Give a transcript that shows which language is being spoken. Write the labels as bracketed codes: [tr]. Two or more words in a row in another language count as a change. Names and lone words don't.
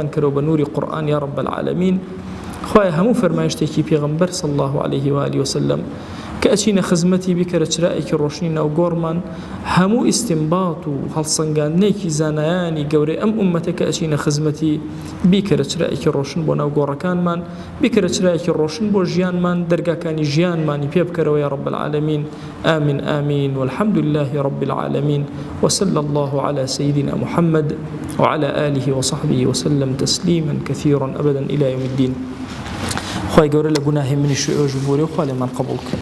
[ckb] کەرەوە بە نوری قورئان [ar] یا رب العالمین [ckb] خوای هەموو فەرمایشتێکی پێغەمبەر [ar] صلی الله عليه و آله وسلم [ckb] کە ئەچینە خزمەتی بیکەرە چرایەکی ڕۆشنی ناو گۆڕمان هەموو ئیستیمبات و هەڵسەنگاندنێکی زانایانی گەورەی ئەم ئومەتە کە ئەچینە خزمەتی بیکەرە چرایەکی ڕۆشن بۆ ناو گۆڕەکانمان بیکەرە چرایەکی ڕۆشن بۆ ژیانمان دەرگاکانی ژیانمانی پێ بکەرەوە [ar] یا رب العالمین آمین آمین والحمد لله رب العالمين وصلى الله على سيدنا محمد وعلى آله وصحبه وسلم تسليما كثيرا أبدا إلى يوم الدين [ckb] خوای گەورە لە گوناهی منیش و ئێوەش ببوورێ و خوا لێمان قبوڵ کە